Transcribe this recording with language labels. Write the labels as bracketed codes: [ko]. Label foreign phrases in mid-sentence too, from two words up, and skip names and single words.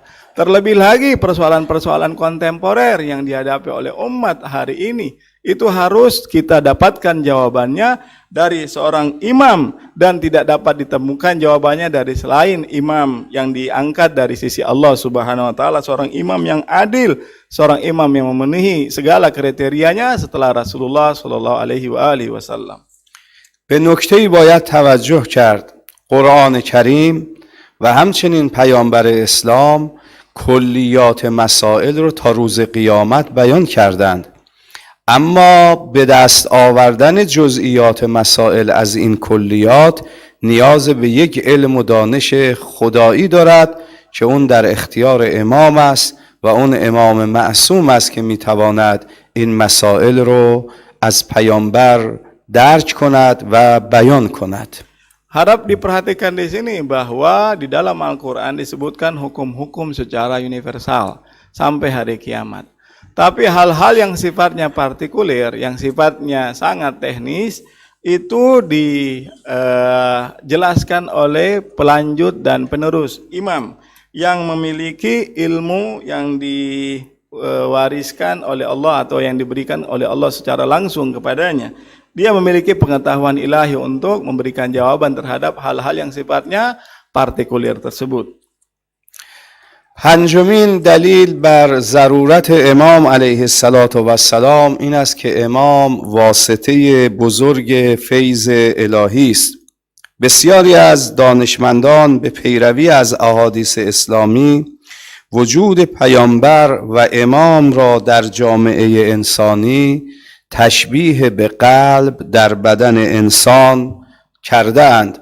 [id] Terlebih lagi persoalan-persoalan kontemporer yang dihadapi oleh umat hari ini, itu harus kita dapatkan jawabannya dari seorang imam dan tidak dapat ditemukan jawabannya dari selain imam yang diangkat dari sisi Allah [ar] سبحانه وتعالى, [id] seorang imam yang adil, seorang imam yang memenuhi segala kriterianya setelah Rasulullah [ar] صلى الله عليه وسلم. [fa] به نکته‌ای باید توجه کرد. قرآن کریم و همچنین پیامبر اسلام کلیات مسائل رو تا روز قیامت بیان کردند، اما به دست آوردن جزئیات مسائل از این کلیات نیاز به یک علم و دانش خدایی دارد که اون در اختیار امام است و اون امام معصوم است که میتواند این مسائل رو از پیامبر درک کند و بیان کند. [id] Harap diperhatikan di sini bahwa di dalam Al-Quran disebutkan hukum-hukum secara universal sampai hari kiamat. Tapi hal-hal yang sifatnya partikuler, yang sifatnya sangat teknis, itu dijelaskan oleh pelanjut dan penerus imam yang memiliki ilmu yang diwariskan oleh Allah atau yang diberikan oleh Allah secara langsung kepadanya. Dia memiliki pengetahuan ilahi untuk memberikan jawaban terhadap hal-hal yang sifatnya partikuler tersebut. [fa] پنجمین دلیل بر ضرورت امام [ar] علیه السلام [fa] این است که امام واسطه بزرگ فیض الهی است. بسیاری از دانشمندان به پیروی از احادیث اسلامی وجود پیامبر و امام را در جامعه انسانی تشبیه به قلب در بدن انسان کردند.